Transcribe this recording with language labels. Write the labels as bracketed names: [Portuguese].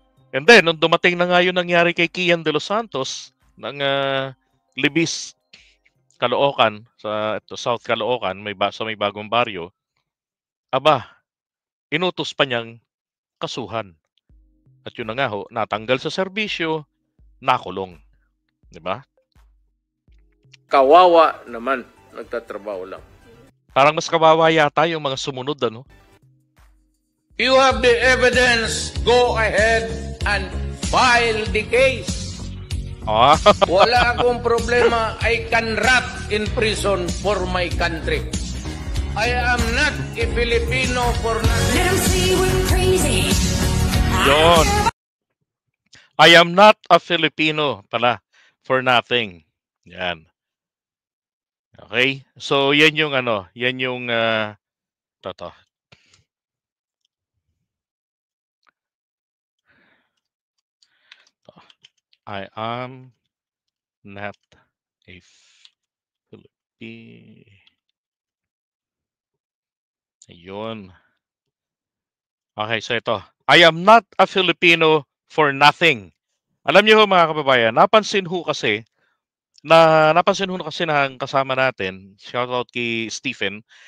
[English] And then, [Filipino] nung dumating na nga yun nangyari kay Kian de los Santos ng Libis, Caloocan, sa South Caloocan, sa may bagong baryo, aba, inutos pa niyang kasuhan. At yun na nga ho, natanggal sa serbisyo, nakulong. Diba? Kawawa naman, nagtatrabaho lang. Parang mas kawawa yata yung mga sumunod, ano? [English] You have the evidence, go ahead and file the case. [Filipino] Wala akong problema, I can rot in prison for my country. [English] I am not a Filipino for nothing. Let them say we're crazy. [Filipino] Yon. [English] I am not a Filipino [Filipino] pala [English] for nothing. [Filipino] Yan. Okay? So, yan yung toto. [English] I am not a Filipino. [Filipino] Ayun. Okay, so ito. [English] I am not a Filipino for nothing. [Filipino] Alam niyo mga kababayan, napansin ho kasi ng kasama natin, shoutout kay Stephen.